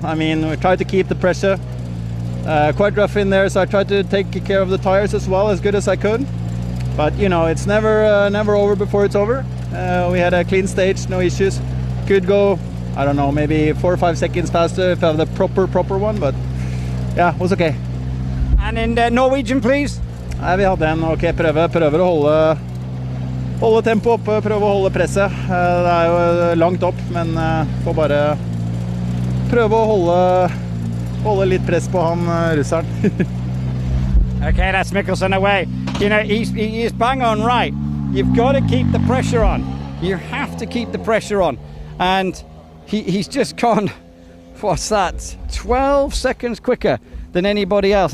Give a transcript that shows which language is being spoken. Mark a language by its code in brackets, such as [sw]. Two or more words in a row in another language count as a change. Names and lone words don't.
[en] I mean, we tried to keep the pressure. Quite rough in there, so I tried to take care of the tires as well, as good as I could. But you know, it's never over before it's over. We had a clean stage, no issues. Could go, I don't know, maybe 4 or 5 seconds faster if I have the proper one, but yeah, it was okay. And in Norwegian, please. [no] Vi hadde en ok prøver å holde tempo oppe, prøve å holde presset. Det er jo langt opp, men får bare prøve å holde litt press på han russeren. [en] Okay, that's Mikkelsen away. You know, he is bang on right. You've got to keep the pressure on. You have to keep the pressure on. And he's just gone, what's that, 12 seconds quicker than anybody else.